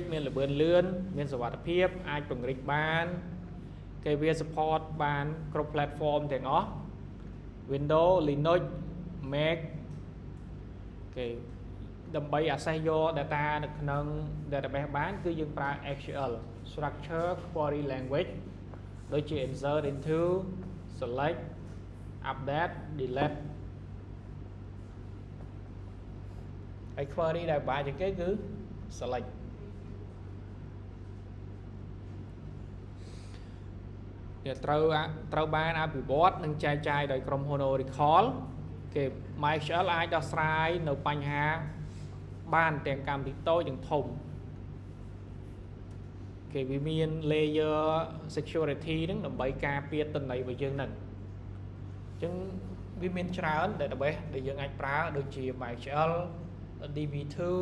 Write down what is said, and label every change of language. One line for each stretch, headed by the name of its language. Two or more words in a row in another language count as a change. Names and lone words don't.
Khmer: មានល្បឿនលឿនមានសុវត្ថិភាពអាចពង្រីកបានគេវា support បានគ្រប់ platform ទាំងអស់ Windows Linux Mac គេដើម្បី access យក data នៅក្នុង database បានគឺយើងប្រើ SQL Structure Query Language ដូចជា
English: insert into select update delete
Khmer: ហើយ query ដែលបាក់ជាងគេគឺ select វាត្រូវបានអភិវឌ្ឍនិងចែកចាយដោយក្រុមហ៊ុន Oracle គេ MySQL អាចដោះស្រាយនៅបញ្ហាបានទាំងកម្មវិធីតូចនិងធំគេវាមាន
English: layer security
Khmer: ហ្នឹងដើម្បីការពារទិន្នន័យរបស់យើងហ្នឹងអញ្ចឹងវាមានច្រើន database ដែលយើងអាចប្រើដូចជា MySQL DB2